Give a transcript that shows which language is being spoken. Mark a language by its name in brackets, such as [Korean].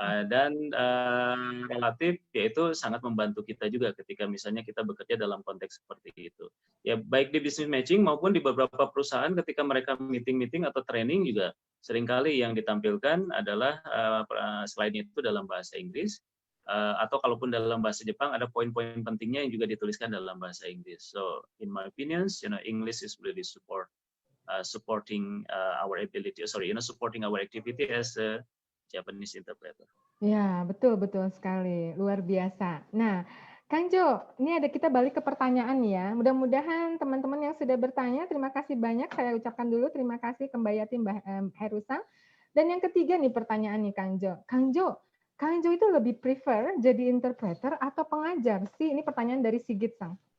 [Indonesian] Dan relatif yaitu sangat membantu kita juga ketika misalnya kita bekerja dalam konteks seperti itu. Ya baik di business matching maupun di beberapa perusahaan ketika mereka meeting-meeting atau training juga seringkali yang ditampilkan adalah slide-nya itu dalam bahasa Inggris. Atau kalaupun dalam bahasa Jepang ada poin-poin pentingnya yang juga dituliskan dalam bahasa Inggris. [English] So in my opinions, English is really supporting our ability, supporting our activity as a Japanese interpreter. [Indonesian] Ya, betul sekali, luar biasa. Nah, Kang Jo, ini kita balik ke pertanyaan ya. Mudah-mudahan teman-teman yang sudah bertanya, terima kasih banyak. Saya ucapkan dulu terima kasih ke Mbak Yati, Mbak Herusa. Dan yang ketiga nih pertanyaan nih Kang Jo. Kang Jo itu lebih prefer jadi interpreter atau pengajar sih? Ini pertanyaan dari Sigit Sang.